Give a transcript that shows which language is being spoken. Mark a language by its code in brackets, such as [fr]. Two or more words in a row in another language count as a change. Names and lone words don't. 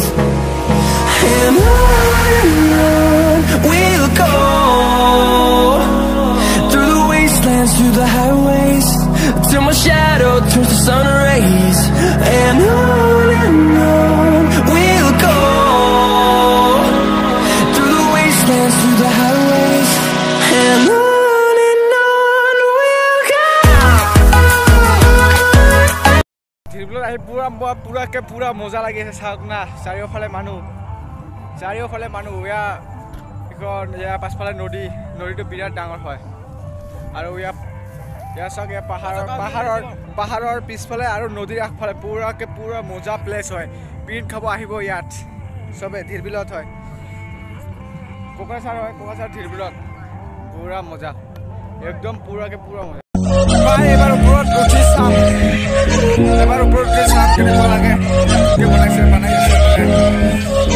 [en] And on we'll go, through the wastelands, through the highways, till my shadow turns to sun rays. And on we'll go, through the wastelands, through the highways. And on we'll go. [as] ধিৰবিলত আহি পুৰা মজা লাগি আছে চাওক না চাৰিওফালে মানুহ ইয়া পাছফালে নদীটো বিৰাট ডাঙৰ হয় আৰু ইয়া চাওক ইয়া পাহাৰৰ পিছফালে আৰু নদীৰ আগফালে পুৰা মজা প্লেচ হয় পিকনিক খাব আহিব ইয়াত সবে ধিৰবিলত হয় কোকৰাঝাৰ ধিৰবিলত পুৰা মজা [hi] एकदम पूरा के पूरा मजा भाई एक बार ऊपर उठी साम [as] এবাৰ ওপৰত যে চাম কেনেকুৱা লাগে বনাইছে